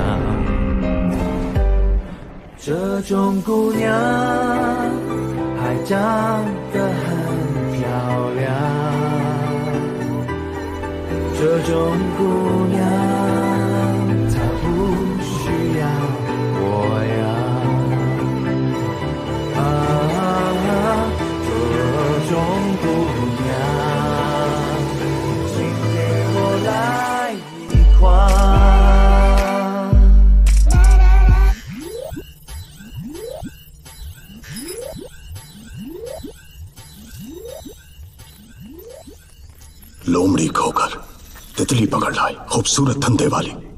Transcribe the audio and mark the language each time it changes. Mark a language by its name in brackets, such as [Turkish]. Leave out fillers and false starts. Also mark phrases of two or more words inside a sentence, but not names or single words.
[Chinese] 这种姑娘还长得很漂亮，这种姑娘她不需要我呀。这种姑娘，请给我来一筐。 [Hindi] लोमड़ी खोकर तितली पकड़ लाई, खूबसूरत धंधे वाली।